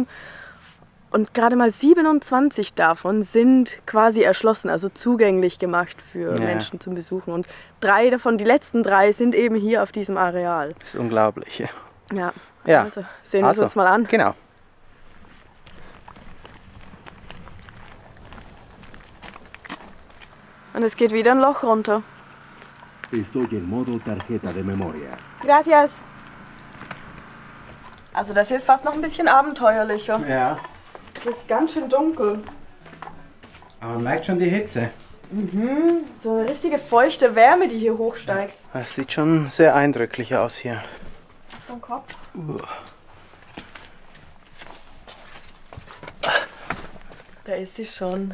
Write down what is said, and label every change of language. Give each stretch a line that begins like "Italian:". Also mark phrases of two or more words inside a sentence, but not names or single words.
German: Und gerade mal 27 davon sind quasi erschlossen, also zugänglich gemacht für Menschen zum Besuchen. Und 3 davon, die letzten 3, sind eben hier auf diesem Areal. Das ist unglaublich. Ja, Ja. also sehen wir es uns mal an. Genau. Und es geht wieder ein Loch runter.
Spanish: Estoy en modo tarjeta de memoria. Gracias.
German: Also das hier ist fast noch ein bisschen abenteuerlicher. Ja, Es ist ganz schön dunkel. aber man merkt schon die Hitze. So eine richtige feuchte Wärme, die hier hochsteigt. Es sieht schon sehr eindrücklich aus hier. Vom Kopf. Da ist sie schon.